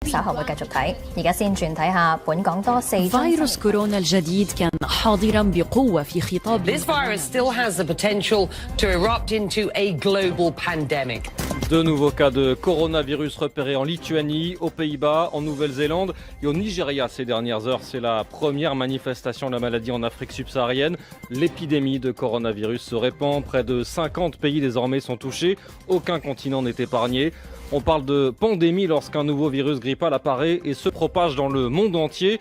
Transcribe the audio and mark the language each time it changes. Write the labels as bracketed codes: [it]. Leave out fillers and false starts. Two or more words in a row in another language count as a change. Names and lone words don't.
[yue] 稍後會繼續睇。而家先轉睇下本港多4宗。 [ar] فيروس كورونا الجديد كان حاضرا بقوة في خطاب. [en] This virus still has the potential to erupt into a global pandemic. [fr] De nouveaux cas de coronavirus repérés en Lituanie, aux Pays-Bas, en Nouvelle-Zélande et au Nigeria ces dernières heures. C'est la première manifestation de la maladie en Afrique subsaharienne. L'épidémie de coronavirus se répand. Près de 50 pays désormais sont touchés. Aucun continent n'est épargné. On parle de pandémie lorsqu'un nouveau virus grippal apparaît et se propage dans le monde entier.